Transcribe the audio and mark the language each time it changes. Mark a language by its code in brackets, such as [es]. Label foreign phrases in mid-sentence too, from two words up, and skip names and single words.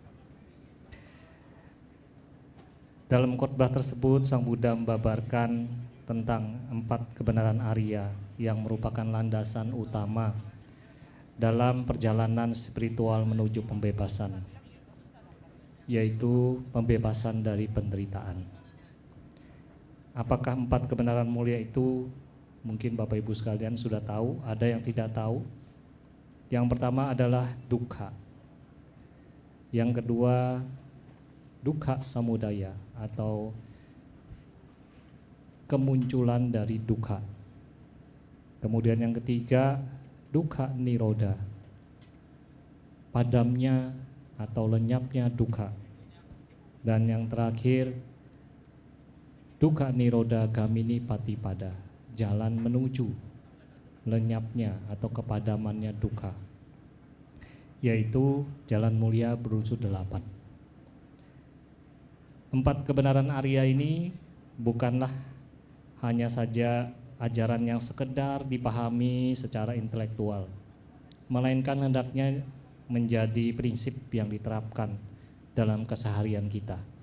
[id] Dalam khotbah tersebut, Sang Buddha membabarkan tentang 4 kebenaran Arya yang merupakan landasan utama dalam perjalanan spiritual menuju pembebasan, yaitu pembebasan dari penderitaan. Apakah 4 kebenaran mulia itu? Mungkin Bapak Ibu sekalian sudah tahu, ada yang tidak tahu. Yang pertama adalah dukkha. Yang kedua, [pi] dukkha samudaya [id] atau kemunculan dari dukkha. Kemudian yang ketiga, [pi] dukkha nirodha, [id] padamnya atau lenyapnya dukkha. Dan yang terakhir, [pi] dukkha nirodha gamini patipada, [id] jalan menuju lenyapnya atau kepadamannya dukkha, yaitu jalan mulia berunsur 8. 4 kebenaran Arya ini bukanlah hanya saja ajaran yang sekedar dipahami secara intelektual, melainkan hendaknya menjadi prinsip yang diterapkan dalam keseharian kita.